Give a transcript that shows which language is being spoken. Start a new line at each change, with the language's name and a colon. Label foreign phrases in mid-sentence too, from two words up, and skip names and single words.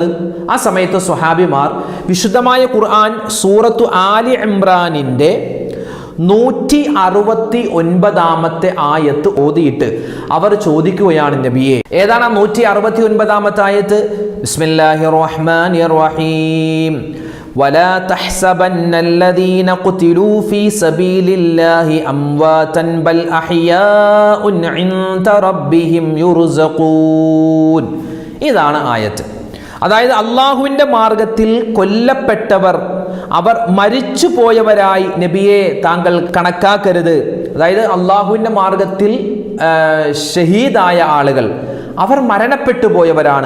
Malayalam: ആ സമയത്ത് സ്വഹാബിമാർ വിശുദ്ധമായ ഖുർആൻ സൂറത്തു ആലി ഇംറാനിന്റെ 169 ആയത്ത് ഓതിയിട്ട് അവർ ചോദിക്കുകയാണ്, നബിയെ, ഏതാണ് 169 ആയത്ത്?
Arabic: بسم الله الرحمن الرحيم. ولا تحسبن الذين قتلوا في سبيل الله أمواتا بل أحياء عند ربهم يرزقون.
Malayalam: ഇതാണ് ആയത്ത്. അതായത് അള്ളാഹുവിൻ്റെ മാർഗത്തിൽ കൊല്ലപ്പെട്ടവർ, അവർ മരിച്ചു പോയവരായി നബിയെ താങ്കൾ കണക്കാക്കരുത്. അതായത് അള്ളാഹുവിൻ്റെ മാർഗത്തിൽ ഷഹീദായ ആളുകൾ അവർ മരണപ്പെട്ടു പോയവരാണ്.